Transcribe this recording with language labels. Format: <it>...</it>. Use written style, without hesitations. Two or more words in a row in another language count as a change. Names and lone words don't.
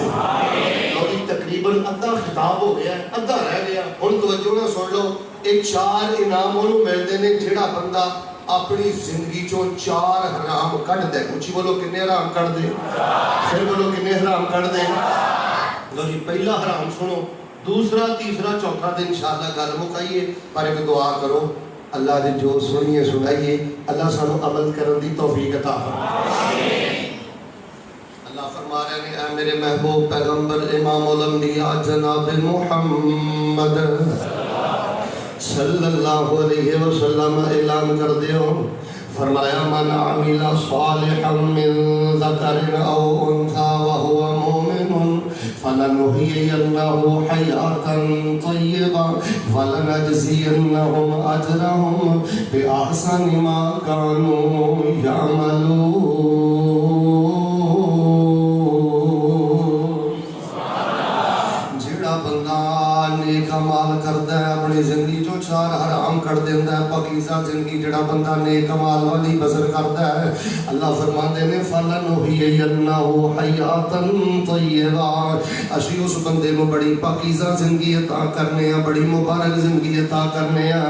<pa>اور تقریباً ادھا خطاب ہو گیا، ادھا رہ گیا. ہن توجہ نال سن لو، یہ چار انعام اونہاں نوں ملدے ہیں جیہڑا بندہ اپنی زندگی چوں چار حرام کڈھ دے. اچی بولو کنے حرام کڈھ دے، فیر بولو کنے حرام کڈھ دے. لو جی, پہلا حرام سنو، دوسرا تیسرا چوتھا دن ان شاء اللہ گل مکائیے، پر اک دعا کرو اللہ نے جو سنیے سنائیے، اللہ سانوں عمل کرنے کی توفیق عطا فرمائے. اللہ فرما رہے ہیں، اے میرے محبوب پیغمبر امام ال</pa> <ar>أنبياء جناب محمد صلى الله عليه وسلم</ar> <pa>اعلان کر دیو، فرمایا</pa> <ar>من عمل صالحا من ذكر أو أنثى وهو مؤمن فلنحيينه حياة طيبة ولنجزينهم أجرهم بأحسن ما كانوا يعملون.</ar> <pa>جیہڑا بندہ نیک عمل کردا ہے، اپنی زندگی چوں چار حرام کڈھ دیندا ہے، پاکیزہ زندگی جیہڑا بندہ نیک عمل والی بسر کردا ہے، اللہ فرماتے نے</pa> <ar>فلنحيينه حياة طيبة,</ar> <pa>اسی اس بندے کو بڑی پاکیزہ زندگی عطا کرنے آں، بڑی مبارک زندگی عطا کرنے آں.</pa>